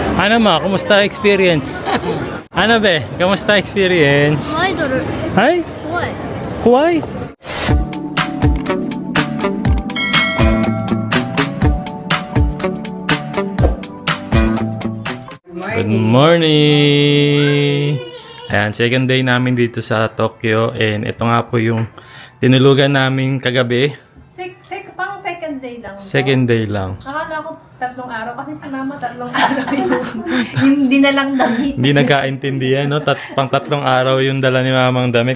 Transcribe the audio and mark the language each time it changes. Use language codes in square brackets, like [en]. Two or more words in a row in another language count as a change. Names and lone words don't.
[tl] Ano ma, kumusta experience? Ano be, kumusta experience? [ja] アイドル [en] Hi? [ja] 怖い [en] Why? Good morning! [tl] Ayan, [en] second day [tl] namin dito sa Tokyo and ito nga po yung tinulugan namin kagabi. Pang [en] second day [tl] lang. [en] Second day [tl] lang. Akala ko 3 araw kasi si mama 3 araw yung dinalang damit. Hindi nagkaintindihan, no? Pang 3 araw yung dala ni mamang damit.